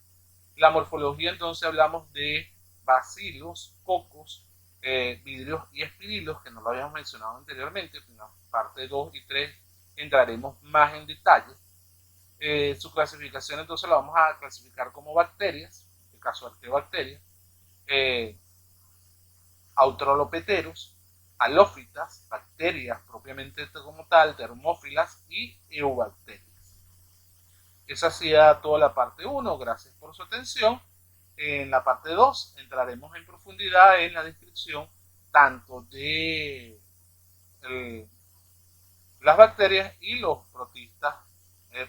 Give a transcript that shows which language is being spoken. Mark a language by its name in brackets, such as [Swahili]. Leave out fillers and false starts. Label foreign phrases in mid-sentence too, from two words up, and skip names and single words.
[Spanish] La morfología, entonces hablamos de bacilos, cocos, vidrios y espirilos, que no lo habíamos mencionado anteriormente. En la parte 2 y 3 entraremos más en detalle. Su clasificación entonces la vamos a clasificar como bacterias, en este caso arqueobacterias, australopeteros, halófitas, bacterias propiamente como tal, termófilas y eubacterias. Esa sería toda la parte 1. Gracias por su atención. En la parte 2 entraremos en profundidad en la descripción tanto de las bacterias y los protistas propiamente dicho.